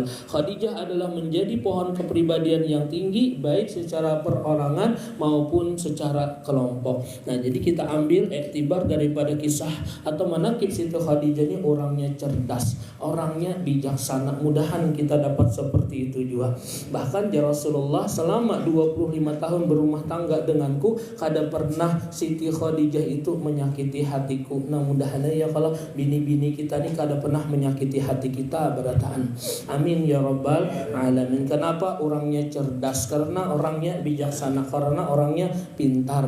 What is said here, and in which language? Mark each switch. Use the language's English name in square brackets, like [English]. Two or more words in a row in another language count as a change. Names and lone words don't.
[Indonesian] Khadijah adalah menjadi pohon kepribadian yang tinggi baik secara perorangan maupun secara kelompok. Nah, jadi kita ambil iktibar daripada kisah atau manaqib Siti Khadijah ini, orangnya cerdas, orangnya bijaksana. Mudahan kita dapat seperti itu juga. Bahkan ya Rasulullah selama 25 tahun berumah tangga denganku, kada pernah Siti Khadijah itu menyakiti hatiku. [Banjar] Nah, mudahan ya kalau bini-bini kita ni kada pernah menyakiti hati kita berataan. [Arabic] آمين يا رب العالمين. [Indonesian] Kenapa? Orangnya cerdas, karena orangnya bijaksana, karena orangnya pintar.